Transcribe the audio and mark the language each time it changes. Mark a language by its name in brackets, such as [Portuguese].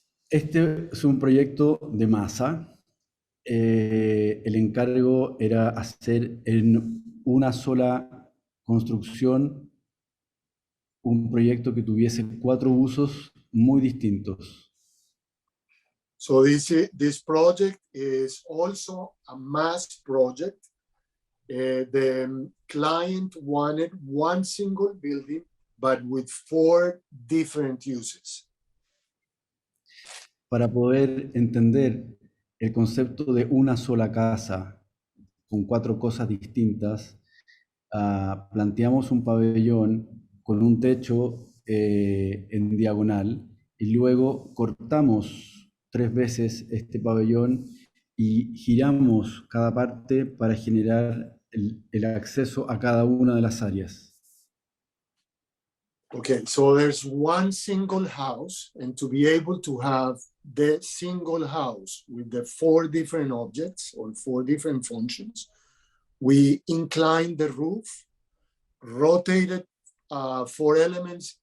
[Spanish] Este es un proyecto de masa. El encargo era hacer en una sola construcción un proyecto que tuviese 4 usos muy distintos. [English] So this project is also a mass project. The client wanted one single building, but with 4 different uses. [Spanish] Para poder entender el concepto de una sola casa con 4 cosas distintas, planteamos un pabellón con un techo en diagonal y luego cortamos 3 veces este pabellón y giramos cada parte para generar el acceso a cada una de las áreas. [English] Okay, so there's one single house, and to be able to have the single house with the 4 different objects or 4 different functions, we inclined the roof, rotated 4 elements.